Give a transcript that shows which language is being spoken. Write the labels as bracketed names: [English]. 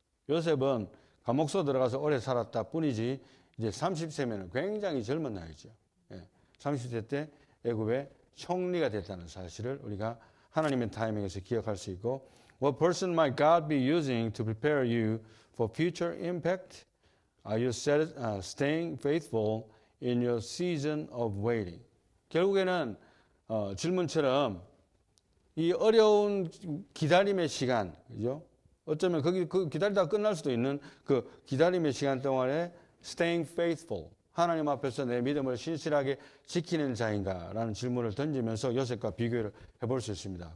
[Korean] 요셉은 감옥소 들어가서 오래 살았다 뿐이지 이제 30세면 굉장히 젊은 나이죠. 30세 때 애굽의 총리가 됐다는 사실을 우리가 하나님의 타이밍에서 기억할 수 있고 [English] What person might God be using to prepare you for future impact? Are you staying faithful in your season of waiting? [Korean] 결국에는 질문처럼 이 어려운 기다림의 시간, 그죠? 어쩌면 그 기다리다가 끝날 수도 있는 그 기다림의 시간 동안에 [English] staying faithful. [Korean] 하나님 앞에서 내 믿음을 신실하게 지키는 자인가라는 질문을 던지면서 요셉과 비교를 해볼 수 있습니다.